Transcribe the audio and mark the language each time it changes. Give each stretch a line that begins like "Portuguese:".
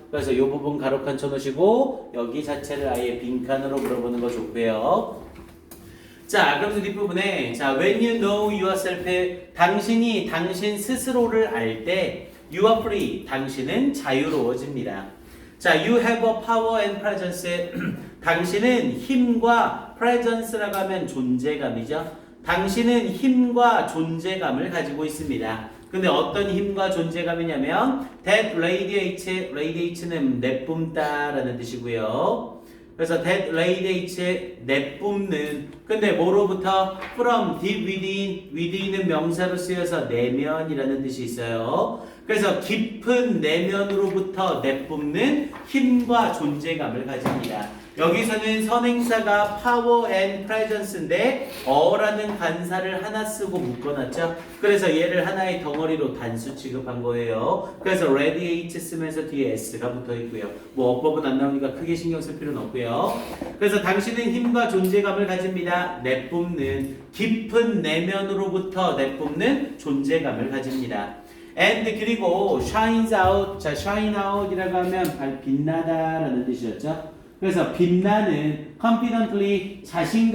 Korean: 그래서 이 부분 가로칸 쳐놓으시고 여기 자체를 아예 빈칸으로 물어보는 거 좋고요. 자, 그러면서 뒷부분에 자,
English: when you know yourself
Korean: 당신이 당신 스스로를 알 때
English: you are free
Korean: 당신은 자유로워집니다.
English: 자, you have a power and presence.
Korean: 당신은 힘과 presence라고 하면 존재감이죠. 당신은 힘과 존재감을 가지고 있습니다. 근데 어떤 힘과 존재감이냐면
English: that radiates
Korean: 는 내뿜다라는 뜻이고요. 그래서
English: that radiates
Korean: 내뿜는. 근데 뭐로부터?
English: from deep within
Korean: 은 명사로 쓰여서 내면이라는 뜻이 있어요. 그래서 깊은 내면으로부터 내뿜는 힘과 존재감을 가집니다. 여기서는 선행사가 power and presence인데 어라는 관사를 하나 쓰고 묶어놨죠. 그래서 얘를 하나의 덩어리로 단수 취급한 거예요. 그래서 radiate 쓰면서 뒤에 s가 붙어 있고요. 뭐 어법은 안 나오니까 크게 신경 쓸 필요는 없고요. 그래서 당신은 힘과 존재감을 가집니다. 내뿜는 깊은 내면으로부터 내뿜는 존재감을 가집니다.
English: and
Korean: 그리고
English: shines out.
Korean: 자,
English: shine out
Korean: 이라고 하면 빛나다라는 뜻이었죠. 그래서 빛나는 confidently 자신감